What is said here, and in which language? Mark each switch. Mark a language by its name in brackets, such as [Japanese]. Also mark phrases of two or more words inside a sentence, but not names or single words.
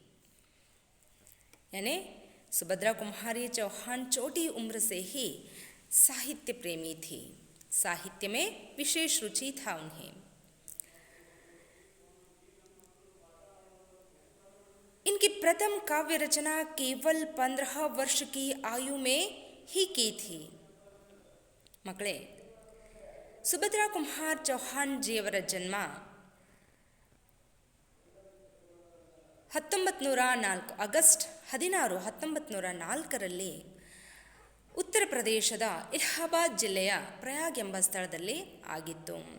[Hindi] यानी सुभद्रा कुमारी चौहान छोटी उम्र से ही साहित्य प्रेमी थी। साहित्य में विशेष रुचि था उन्हें। इनकी प्रथम काव्य रचना केवल 15 वर्ष की आयु में ही की थी। [Kannada] मಕ್ಕಳೇ, ಸುಭದ್ರಾ ಕುಮಾರ್ ಚೌಹಾನ್ ಜಿಯವರ ಜನ್ಮ 1904 ಆಗಸ್ಟ್ 16, 1904ರಲ್ಲಿ ಉತ್ತರ ಪ್ರದೇಶದ ಇಲಾಹಾಬಾದ್ ಜಿಲ್ಲೆಯ ಪ್ರಯಾಗ್ ಎಂಬ ಸ್ಥಳದಲ್ಲಿ ಆಗಿತ್ತು.